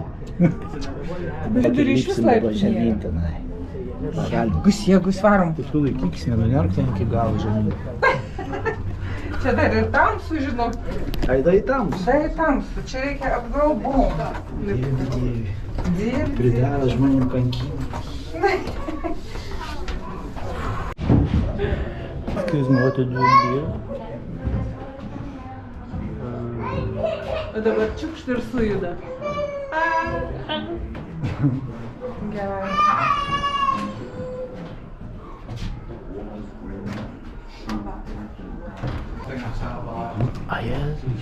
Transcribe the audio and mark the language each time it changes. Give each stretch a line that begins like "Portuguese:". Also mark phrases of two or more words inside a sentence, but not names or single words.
Lithuanian: Bet turi iš vis laiptai. Jegus varom. Tik tu laikykis, nenunerk ten iki galo žemyn. Čia dar ir tamsu, žinok. Ai tamsu. Tai tamsu, čia reikia apgalbom. Dieve. Pridaro žmonėm kankynų.
English: Excuse me, what are you doing here?
Lithuanian: O dabar čiukšt ir sujuda. Gerai. A Jėzus.